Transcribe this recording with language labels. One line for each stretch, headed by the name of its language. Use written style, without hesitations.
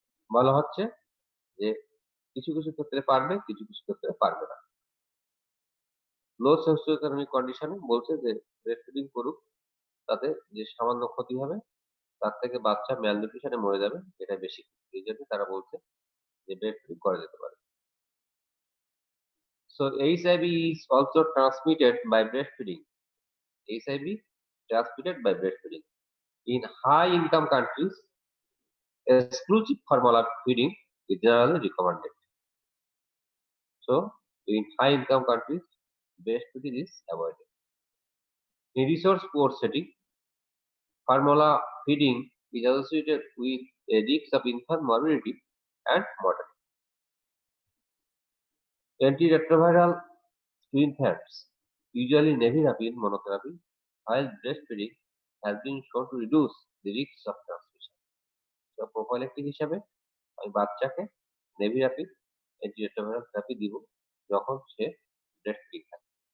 Bangla: বলা হচ্ছে যে কিছু কিছু ক্ষেত্রে পারবে, কিছু কিছু ক্ষেত্রে পারবে না। লো সোশিও ইকোনমিক কন্ডিশনে বলছে যে ব্রেস্ট ফিডিং করুক, তাতে যে সামান্য ক্ষতি হবে তার থেকে বাচ্চা ম্যালনিউট্রিশনে মরে যাবে, এটা বেশি। এই জন্য তারা বলছে যে ব্রেস্ট ফিডিং করা যেতে পারে।
English: So HIV is also transmitted by breastfeeding. HIV transmitted by breastfeeding. In high income countries, exclusive formula feeding is generally recommended. So, in high income countries, breastfeeding is avoided. In resource poor setting, formula feeding is associated with a risk of infant morbidity and mortality. Antiretroviral to infants, usually nevirapine monotherapy, while breastfeeding has been shown to reduce the risks of transmission.
Bangla: So, prophylactic হিসাবে আমি বাচ্চাকে নেভিরাপিড antiretroviral therapy দিব যখন সে breast feeding থাকে।